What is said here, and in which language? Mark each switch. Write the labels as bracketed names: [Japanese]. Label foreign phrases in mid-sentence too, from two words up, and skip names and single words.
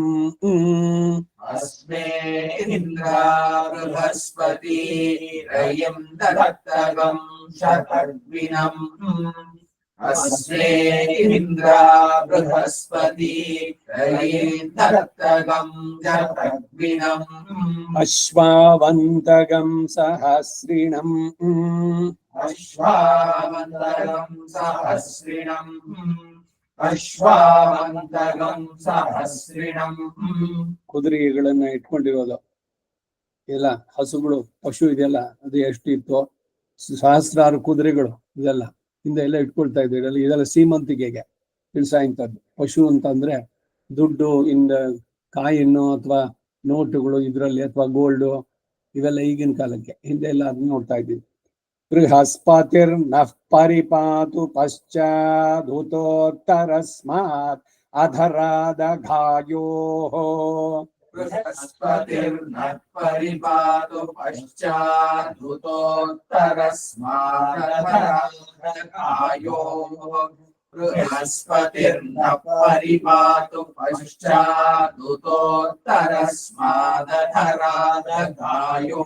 [Sanskrit] अस्मे इन्द्र बृहस्पति रयिं दत्तगं शतग्विनम् अस्मे इन्द्र बृहस्पति रयिं दत्तगं शतग्विनम् अश्वावन्तगं सहस्रिणम् अश्वावन्तगं सहस्रिणम् अश्वावन्तगं सहस्रिणम् [Kannada] ಕುದುರೆಗಳನ್ನ ಇಟ್ಕೊಂಡಿರೋದು ಎಲ್ಲ ಹಸುಗಳು ಪಶು ಇದೆಲ್ಲ ಅದು ಎಷ್ಟು ಇತ್ತು ಸಹಸ್ರಾರು ಕುದುರೆಗಳು ಇದೆಲ್ಲ ಹಿಂದೆ ಎಲ್ಲ ಇಟ್ಕೊಳ್ತಾ ಇದ್ರು ಇದೆಲ್ಲ ಸೀಮಂತಿಗೆಗೆ ತಿಳಿಸ ಇಂಥದ್ದು ಪಶು ಅಂತಂದ್ರೆ ದುಡ್ಡು ಇಂದ ಕಾಯಿನ್ನು ಅಥವಾ ನೋಟುಗಳು ಇದ್ರಲ್ಲಿ ಅಥವಾ ಗೋಲ್ಡು ಇವೆಲ್ಲ ಈಗಿನ ಕಾಲಕ್ಕೆ ಹಿಂದೆ ಎಲ್ಲ ಅದನ್ನ ನೋಡ್ತಾ ಇದ್ದೀವಿ [Sanskrit] ಬೃಹಸ್ಪತಿರ್ ನಃ ಪರಿಪಾತು ಪಶ್ಚಾದೂತೋತ್ತರಸ್ಮಾತ್ ಅಧರಾದ ಘಾಯೋ बृहस्पतिर्नः परिपातु पश्चादुतोत्तरस्मादधरायो बृहस्पतिर्नः परिपातु पश्चादुतोत्तरस्मादधरायो